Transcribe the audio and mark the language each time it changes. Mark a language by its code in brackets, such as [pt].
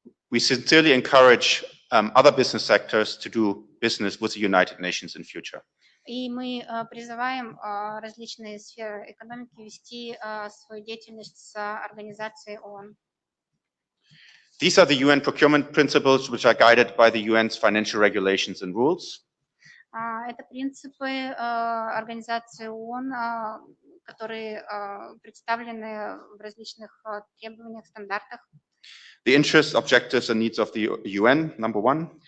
[en] We sincerely encourage other business sectors to do business with the United Nations in future. [ru] И мы призываем различные сферы экономики вести свою деятельность с Организацией ООН. [en] These are the UN procurement principles which are guided by the UN's financial regulations and rules. [ru] Это принципы Организации ООН, которые представлены в различных требованиях, стандартах. [en] The interests, objectives and needs of the UN, number one.